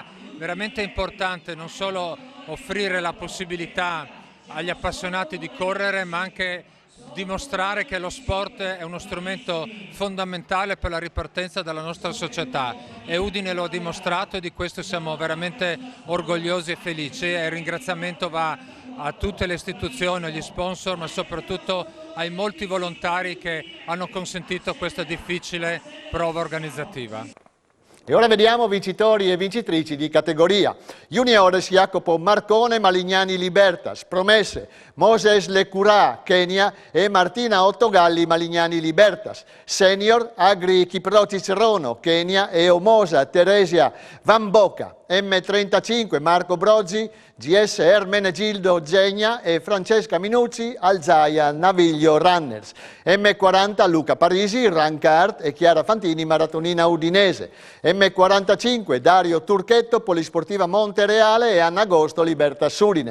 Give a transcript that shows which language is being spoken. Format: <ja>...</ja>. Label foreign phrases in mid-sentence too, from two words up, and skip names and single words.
<it>veramente importante non solo offrire la possibilità agli appassionati di correre, ma anche dimostrare che lo sport è uno strumento fondamentale per la ripartenza della nostra società e Udine lo ha dimostrato e di questo siamo veramente orgogliosi e felici e il ringraziamento va a tutte le istituzioni, agli sponsor, ma soprattutto ai molti volontari che hanno consentito questa difficile prova organizzativa. E ora vediamo vincitori e vincitrici di categoria. Juniores Jacopo Marcone, Malignani Libertas. Promesse Moses Lecurà, Kenya e Martina Ottogalli, Malignani Libertas. Senior Agri Kiprocic Rono, Kenya e Omosa Teresia Vamboca. M35 Marco Brozzi, GS Ermenegildo Zegna e Francesca Minucci, Alzaia Naviglio Runners. M40 Luca Parisi, Rancart e Chiara Fantini, Maratonina Udinese. M45 Dario Turchetto, Polisportiva Montereale e Anna Agosto, Libertas Udine.</it>